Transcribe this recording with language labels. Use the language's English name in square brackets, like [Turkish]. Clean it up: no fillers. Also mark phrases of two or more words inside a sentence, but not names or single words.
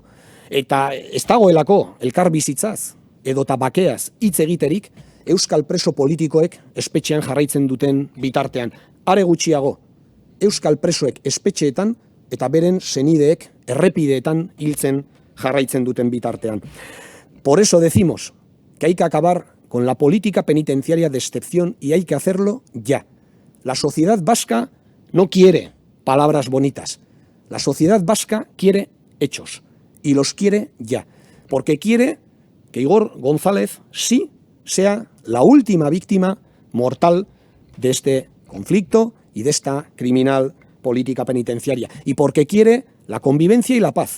[Basque] Eta ez dagoelako elkarbizitzaz edota bakeaz hitz egiterik euskal preso politikoek espetxean jarraitzen duten bitartean. Are gutxiago, euskal presoek espetxeetan eta beren senideek errepideetan hiltzen jarraitzen duten bitartean. [Spanish] Por eso decimos que hay que acabar con la política penitenciaria de excepción y hay que hacerlo ya. La sociedad vasca no quiere palabras bonitas. La sociedad vasca quiere hechos y los quiere ya, porque quiere que Igor González sí sea la última víctima mortal de este conflicto y de esta criminal política penitenciaria, y porque quiere la convivencia y la paz.